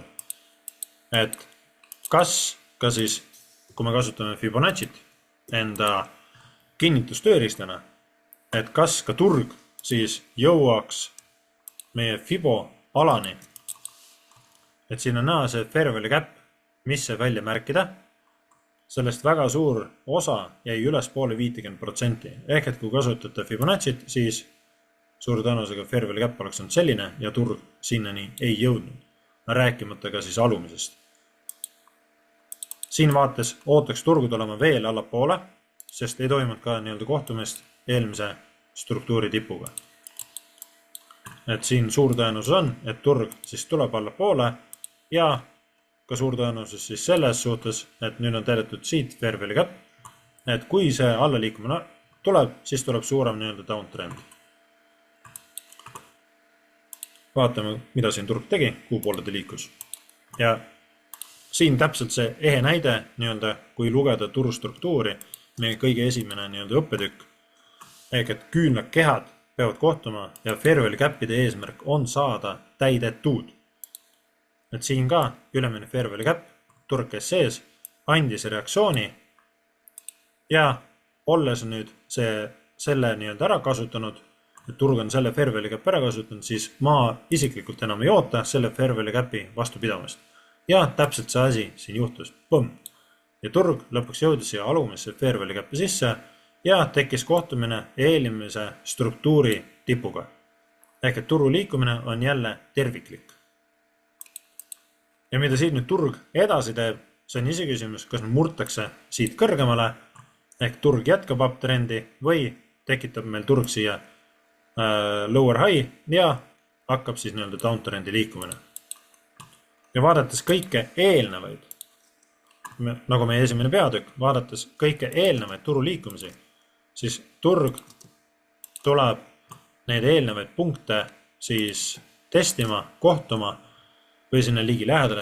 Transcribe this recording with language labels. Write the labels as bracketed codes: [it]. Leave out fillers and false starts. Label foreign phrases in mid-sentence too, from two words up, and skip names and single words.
[et] Et kas ka siis, kui me kasutame Fibonacci't enda kinnitustööriistana, et kas ka turg siis jõuaks meie Fibo alani, et siin on näha see [en] fair value cap, [et] mis see välja märkida, sellest väga suur osa jäi üles poole 50%, ehk et kui kasutate Fibonacci't, siis suur tõenäosusega [en] fair value cap [et] oleks olnud selline ja turg sinnani ei jõudnud, rääkimata ka siis alumisest. Siin vaates ootaks turgu tulema veel allapoole, sest ei toimunud ka nii-öelda kohtumist eelmise struktuuri tipuga. Et siin suur tõenäosus on, et turg siis tuleb allapoole ja ka suur tõenäosus siis selles suhtes, et nüüd on täidetud siit [en] fair value cap, [et] et kui see allaliikumine tuleb, siis tuleb suurem nii-öelda downtrend. Vaatame, mida siin turg tegi, kuhu poole ta liikus. Ja siin täpselt see ehe näide, nii-öelda, kui lugeda turustruktuuri, meie kõige esimene nii-öelda õppetükk, ehk et küünlad kehad peavad kohtuma ja [en] fair value cap'ide [et] eesmärk on saada täidetud. Et siin ka ülemine [en] fair value cap, [et] turg käis sees, andis reaktsiooni ja olles nüüd selle nii-öelda ära kasutanud, et turg on selle [en] fair value cap [et] ära kasutanud, siis ma isiklikult enam ei oota selle [en] fair value cap'i [et] vastupidamist. Ja täpselt see asi siin juhtus. Põmm. Ja turg lõpuks jõudis siia alumisse [en] fair value cap'i [et] sisse ja tekkis kohtumine eelmise struktuuri tipuga. Ehk et turu liikumine on jälle terviklik. Ja mida siit nüüd turg edasi teeb, see on iseküsimus, kas murtakse siit kõrgemale, ehk turg jätkab uptrendi või tekitab meil turg siia [en] lower high [et] ja hakkab siis nii-öelda downtrendi liikumine. Ja vaadates kõike eelnevaid, nagu meie esimene peatükk, vaadates kõike eelnevaid turu liikumisi, siis turg tuleb neid eelnevaid punkte siis testima, kohtuma või sinna ligi lähedale.